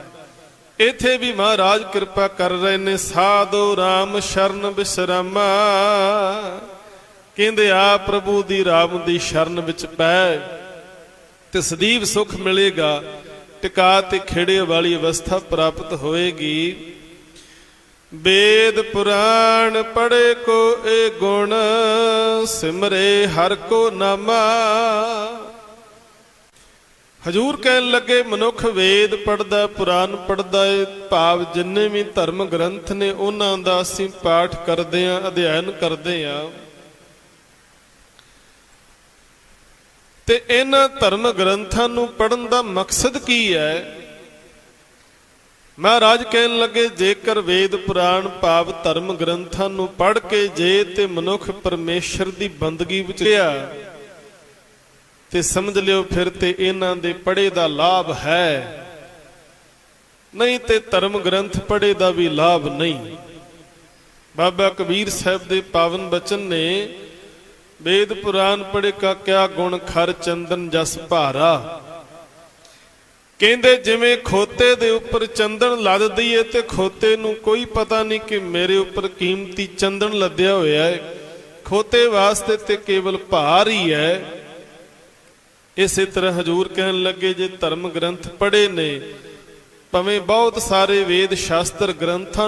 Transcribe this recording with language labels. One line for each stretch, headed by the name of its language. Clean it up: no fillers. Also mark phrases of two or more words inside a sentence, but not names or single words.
Punjabi: ਇੱਥੇ ਵੀ ਮਹਾਰਾਜ ਕਿਰਪਾ ਕਰ ਰਹੇ ਨੇ, ਸਾਧੂ ਰਾਮ ਸ਼ਰਨ ਬਿਸਰਾਮਾ। ਕਹਿੰਦੇ ਆ ਪ੍ਰਭੂ ਦੀ ਰਾਮ ਦੀ ਸ਼ਰਨ ਵਿੱਚ ਪੈ ਤੇ ਸਦੀਵ ਸੁੱਖ ਮਿਲੇਗਾ, ਟਿਕਾ ਤੇ ਖੇੜੇ ਵਾਲੀ ਅਵਸਥਾ ਪ੍ਰਾਪਤ ਹੋਏਗੀ। ਵੇਦ ਪੁਰਾਣ ਪੜ੍ਹੇ ਕੋ ਏ ਗੁਣ, ਸਿਮਰੇ ਹਰ ਕੋ ਨਾਮਾ। ਹਜ਼ੂਰ ਕਹਿਣ ਲੱਗੇ ਮਨੁੱਖ ਵੇਦ ਪੜ੍ਹਦਾ, ਪੁਰਾਣ ਪੜ੍ਹਦਾ ਹੈ, ਭਾਵ ਜਿੰਨੇ ਵੀ ਧਰਮ ਗ੍ਰੰਥ ਨੇ ਉਹਨਾਂ ਦਾ ਅਸੀਂ ਪਾਠ ਕਰਦੇ ਹਾਂ, ਅਧਿਐਨ ਕਰਦੇ ਹਾਂ। ਤੇ ਇਹਨਾਂ ਧਰਮ ਗ੍ਰੰਥਾਂ ਨੂੰ ਪੜ੍ਹਨ ਦਾ ਮਕਸਦ ਕੀ ਹੈ? ਮਹਾਰਾਜ ਕਹਿਣ ਲੱਗੇ ਜੇਕਰ ਵੇਦ ਪੁਰਾਣ ਭਾਵ ਧਰਮ ਗ੍ਰੰਥਾਂ ਨੂੰ ਪੜ੍ਹ ਕੇ ਜੇ ਤੇ ਮਨੁੱਖ ਪਰਮੇਸ਼ਰ ਦੀ ਬੰਦਗੀ ਵਿੱਚ ਲਿਆ ਤੇ ਸਮਝ ਲਿਓ ਫਿਰ ਤੇ ਇਹਨਾਂ ਦੇ ਪੜ੍ਹੇ ਦਾ ਲਾਭ ਹੈ, ਨਹੀਂ ਤੇ ਧਰਮ ਗ੍ਰੰਥ ਪੜ੍ਹੇ ਦਾ ਵੀ ਲਾਭ ਨਹੀਂ। ਬਾਬਾ ਕਬੀਰ ਸਾਹਿਬ ਦੇ ਪਾਵਨ ਬਚਨ ਨੇ ਵੇਦ ਪੁਰਾਣ ਪੜ੍ਹੇ ਕਾ ਕਿਆ ਗੁਣ, ਖਰ ਚੰਦਨ ਜਸ ਭਾਰਾ। ਕਹਿੰਦੇ ਜਿਵੇਂ ਖੋਤੇ ਦੇ ਉੱਪਰ ਚੰਦਨ ਲੱਦਦੀ ਏ ਤੇ ਖੋਤੇ ਨੂੰ ਕੋਈ ਪਤਾ ਨਹੀਂ ਕਿ ਮੇਰੇ ਉੱਪਰ ਕੀਮਤੀ ਚੰਦਨ ਲੱਦਿਆ ਹੋਇਆ ਹੈ, ਖੋਤੇ ਵਾਸਤੇ ਤੇ ਕੇਵਲ ਭਾਰ ਹੀ ਹੈ। ਇਸੇ ਤਰ੍ਹਾਂ ਹਜੂਰ ਕਹਿਣ ਲੱਗੇ ਜੇ ਧਰਮ ਗ੍ਰੰਥ ਪੜ੍ਹੇ ਨੇ, ਭਾਵੇਂ ਬਹੁਤ ਸਾਰੇ ਵੇਦ ਸ਼ਾਸਤਰ ਗ੍ਰੰਥਾਂ